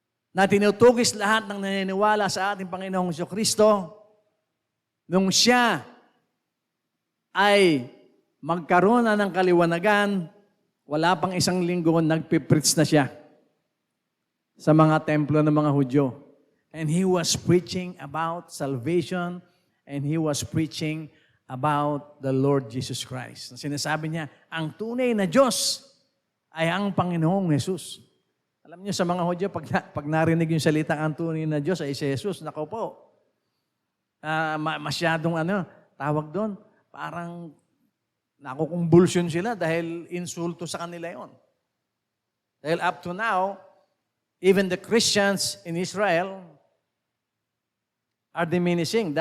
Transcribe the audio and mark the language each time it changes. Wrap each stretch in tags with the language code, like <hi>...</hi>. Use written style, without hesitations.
<tl>na tinutugis lahat ng naniniwala sa ating Panginoong Jesucristo, nung siya ay magkaroon na ng kaliwanagan, wala pang 1 linggo, nagpipreach na siya sa mga templo ng mga Hudyo.</tl> <en>And he was preaching about salvation, and he was preaching about the Lord Jesus Christ.</en> <tl>Sinasabi niya, ang tunay na Diyos ay ang Panginoong Jesus. Alam niyo sa mga Hudyo, pag narinig yung salitang ang tunay na Diyos ay si Jesus, nako po, masyadong tawag doon, parang nakukumbulsyon sila dahil insulto sa kanila yon.</tl> <en>Dahil up to now, even the Christians in Israel are diminishing.</en>